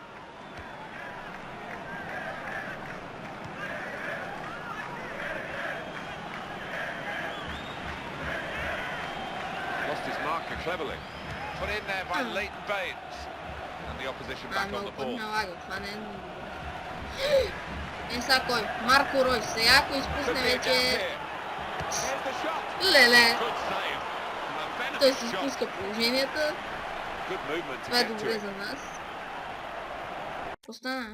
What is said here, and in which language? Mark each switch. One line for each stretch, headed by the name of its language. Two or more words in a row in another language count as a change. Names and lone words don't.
English: Lost his marker cleverly. Put in there by Leighton Baines. And the opposition back on the ball.
Bulgarian: Сега кой? Марко Ройс. Сега ако изпусне вече... Леле! Той си изпуска положенията. Това е добре за нас. Остана.